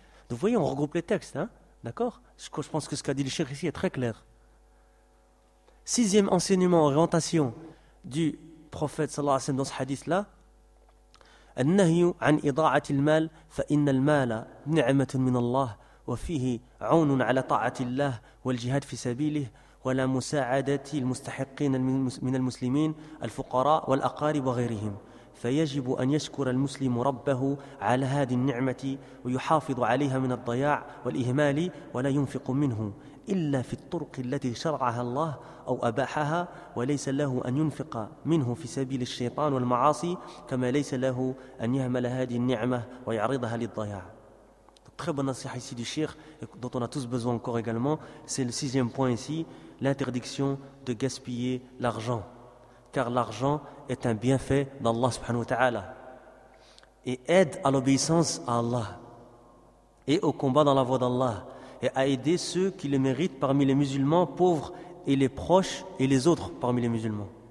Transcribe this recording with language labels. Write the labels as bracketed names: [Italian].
[French] Vous voyez, on regroupe les textes, hein? D'accord? Je pense que ce qu'a dit le cheikh ici est très clair. Sixième enseignement, orientation du prophète sallallahu alayhi wa sallam dans ce hadith-là, [Arabic] النهي عن إضاعة المال فإن المال نعمة من الله وفيه عون على طاعة الله والجهاد في سبيله ولا مساعدة المستحقين من المسلمين الفقراء والأقارب وغيرهم فيجب أن يشكر المسلم ربه على هذه النعمة ويحافظ عليها من الضياع والإهمال ولا ينفق منه إلا في الطرق التي شرعها الله أو أباحها وليس له أن ينفق منه في سبيل الشيطان والمعاصي كما ليس له أن يهمل هذه النعمة ويعرضها للضياع. [French] Très bonne nasiha ici du Cheikh, dont on a tous besoin encore également, c'est le sixième point ici, l'interdiction de gaspiller l'argent. Car l'argent est un bienfait d'Allah subhanahu wa ta'ala et aide à l'obéissance à Allah et au combat dans la voie d'Allah et à aider ceux qui le méritent parmi les musulmans pauvres et les proches et les autres parmi les musulmans.